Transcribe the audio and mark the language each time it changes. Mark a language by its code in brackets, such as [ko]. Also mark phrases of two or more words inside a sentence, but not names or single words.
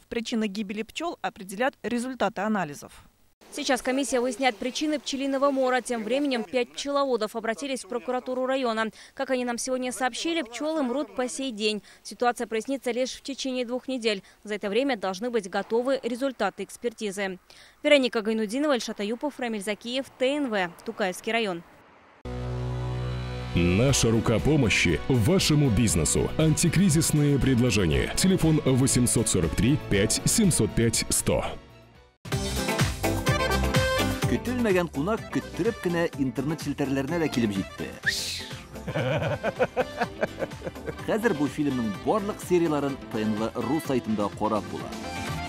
[ru] Причины гибели пчел определят результаты анализов. Сейчас комиссия выясняет причины пчелиного мора. Тем временем 5 пчеловодов обратились в прокуратуру района. Как они нам сегодня сообщили, пчелы мрут по сей день. Ситуация прояснится лишь в течение 2 недель. За это время должны быть готовы результаты экспертизы. Вероника Гайнудинова, Ильшат Аюпов, Рамиль Закиев, ТНВ, Тукаевский район. Наша рука помощи вашему бизнесу. Антикризисные предложения. Телефон 843 5 705 100. [tt] Көтелмәгән кунак көттүреп кенә интернет челтәрләренә дә килеп җитте. Хәзер бу фильмның барлык серияларын ТНВ.ру сайтында карап була.